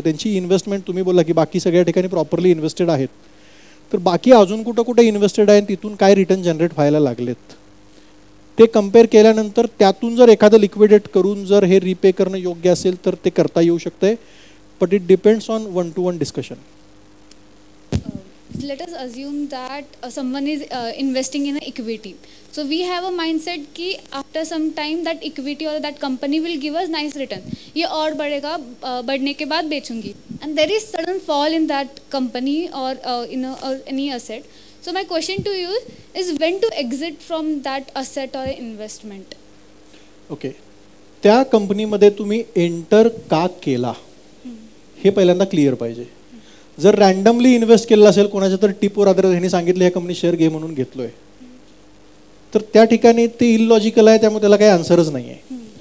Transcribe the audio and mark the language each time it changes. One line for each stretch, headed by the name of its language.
Marathi: त्यांची इन्व्हेस्टमेंट तुम्ही बोला की बाकी सगळ्या ठिकाणी प्रॉपरली इन्व्हेस्टेड आहेत, तर बाकी अजून कुठं कुठे इन्व्हेस्टेड आहे तिथून काय रिटर्न जनरेट व्हायला लागलेत ते कम्पेअर केल्यानंतर त्यातून जर एखादं लिक्विडेट करून जर हे रिपे करणं योग्य असेल तर ते करता येऊ शकतंय.
English: But it depends on 1-to-1 discussion. Let us assume that someone is investing in an equity. So we have a mindset कि after some time that equity or that company will give us nice return.
Hindi: ये और बढ़ेगा, बढ़ने के बाद बेचूंगी.
English: And there is sudden fall in that company or in or any asset. So my question to you is when to exit from that asset or investment?
Marathi: Okay, त्या कंपनीमध्ये तुम्ही enter का केला हे पहिल्यांदा क्लिअर पाहिजे. जर रँडमली इन्व्हेस्ट केलेलं असेल कोणाच्या तर टिपवर आधारित ह्यांनी सांगितलं ह्या कंपनी शेअर घे म्हणून घेतलोय, तर त्या ठिकाणी ते इलॉजिकल आहे, त्यामुळे त्याला काही आन्सरच नाही आहे.